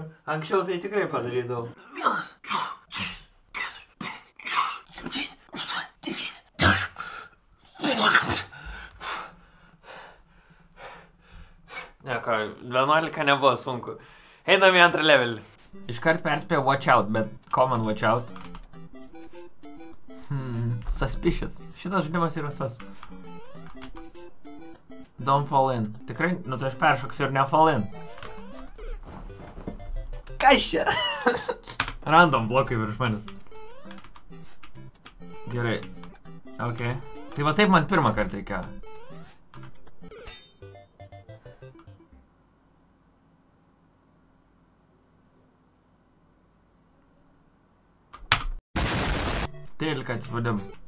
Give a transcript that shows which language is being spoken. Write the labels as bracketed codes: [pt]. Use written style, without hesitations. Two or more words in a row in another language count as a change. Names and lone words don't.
[lt] Anksčiau tai tikrai padarydavau. 11 nebuvo sunku. Einam į antrą levelį. Iškart perspėjo [en] watch out, [lt] bet [en] common watch out. [lt] Suspicious. Šitas žaidimas yra sus. [en] Don't fall in. [lt] Tikrai, nu tai aš peršoksiu ir ne [en] fall in. [lt] Kas čia? Random blokai virš manęs. Gerai. Ok. Tai va taip man pirmą kartą reikėjo. Trylika atspaudimų.